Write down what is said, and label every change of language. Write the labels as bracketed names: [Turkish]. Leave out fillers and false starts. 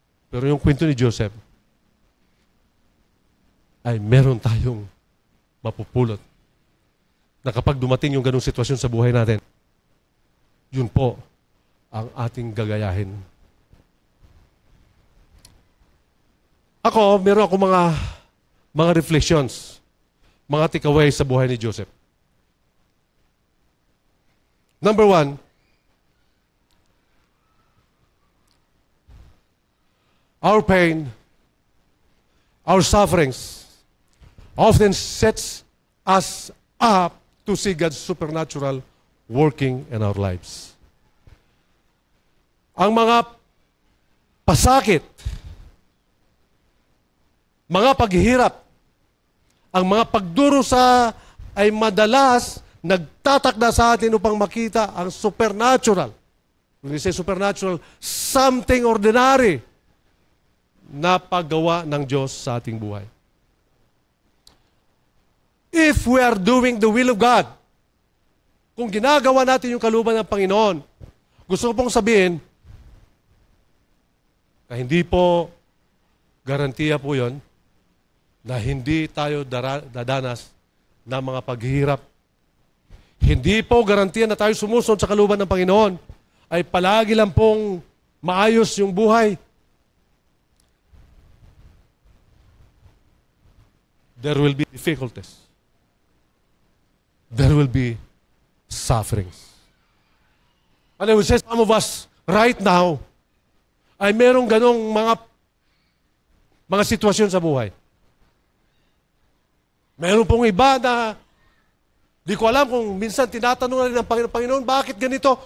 [Filipino] Pero yung kwento ni Joseph, ay meron tayong mapupulot na kapag dumating yung ganung sitwasyon sa buhay natin, yun po ang ating gagayahin. Ako, meron ako mga reflections, mga takeaways sa buhay ni Joseph. [English] Number 1, our pain, our sufferings, often sets us up to see God's supernatural working in our lives. [Filipino] Ang mga pasakit, mga paghihirap, ang mga pagdurusa ay madalas nagtatakda sa atin upang makita ang supernatural. [English] When we say supernatural, something ordinary [Filipino] na paggawa ng Diyos sa ating buhay. [English] If we are doing the will of God, [Filipino] kung ginagawa natin yung kalooban ng Panginoon, gusto ko pong sabihin na hindi po garantiya po yon na hindi tayo dadanas ng mga paghihirap. Hindi po garantiya na tayo sumusunod sa kalooban ng Panginoon ay palagi lang pong maayos yung buhay. [English] There will be difficulties. There will be sufferings. And I would say some of us right now [Filipino] ay merong ganong mga sitwasyon sa buhay. Meron pong iba na di ko alam kung minsan tinatanong na rin ng Panginoon, bakit ganito?